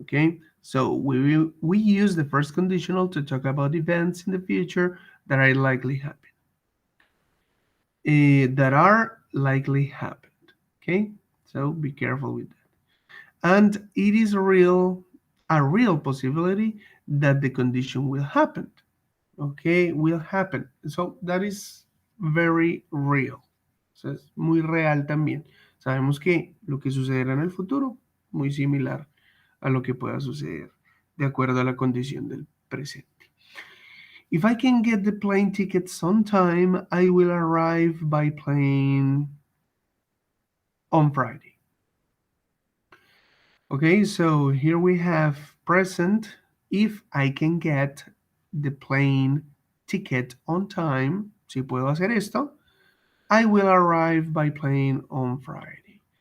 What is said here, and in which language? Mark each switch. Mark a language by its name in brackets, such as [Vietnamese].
[English] Okay, so we use the first conditional to talk about events in the future that are likely happen, that are likely happened. Okay, so be careful with that. And it is a real possibility that the condition will happen. Okay, will happen. So that is very real. [Spanish] O sea, es muy real también. Sabemos que lo que sucederá en el futuro, muy similar a lo que pueda suceder de acuerdo a la condición del presente. [English] If I can get the plane tickets on time, I will arrive by plane on Friday. Okay, so here we have present. If I can get the plane ticket on time, [Spanish] si puedo hacer esto, [English] I will arrive by plane on Friday.